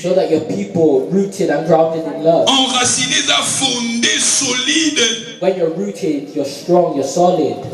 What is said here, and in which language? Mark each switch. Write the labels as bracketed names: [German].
[English] So that your people rooted and grounded in love. [French] Enraciné, ça fondé, solide. [English] When you're rooted, you're strong, you're solid.